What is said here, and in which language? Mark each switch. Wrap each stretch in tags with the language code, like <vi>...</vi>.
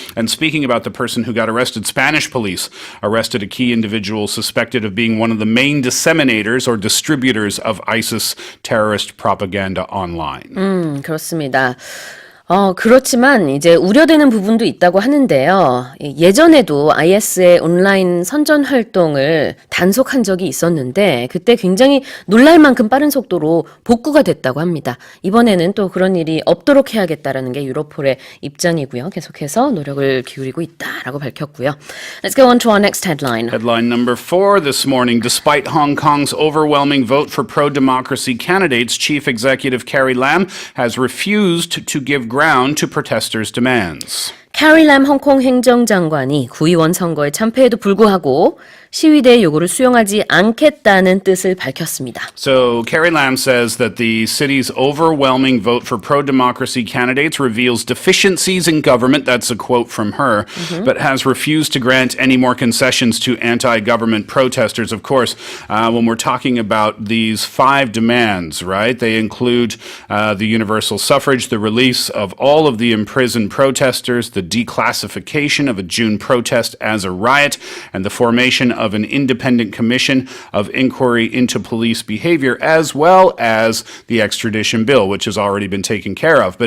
<en>And speaking about the person who got arrested, Spanish police arrested a key individual suspected of being one of the main disseminators or distributors of ISIS terrorist propaganda online.</en> <ko>그렇습니다. 그렇지만 이제 우려되는 부분도 있다고 하는데요. 예전에도 IS의 온라인 선전 활동을 단속한 적이 있었는데 그때 굉장히 놀랄 만큼 빠른 속도로 복구가 됐다고 합니다. 이번에는 또 그런 일이 없도록 해야겠다라는 게 유로폴의 입장이고요. 계속해서 노력을 기울이고 있다라고 밝혔고요.</ko> <en>Let's go on to our next headline. Headline number 4 this morning. Despite Hong Kong's overwhelming vote for pro-democracy candidates, Chief Executive Carrie Lam has refused to give ground to protesters' demands.</en> <ko>캐리 램 홍콩 행정장관이 구의원 선거에 참패에도 불구하고 시위대의 요구를 수용하지 않겠다는 뜻을 밝혔습니다.</ko> <en>So Carrie Lam says that the city's overwhelming vote for pro-democracy candidates reveals deficiencies in government, that's a quote from her, but has refused to grant any more concessions to anti-government protesters. Of course, when we're talking about these 5 demands, right, they include the universal suffrage, the release of all of the imprisoned protesters, the declassification of a June protest as a riot, and the formation of an independent commission of inquiry into police behavior, as well as the extradition bill, which has already been taken care of.</en>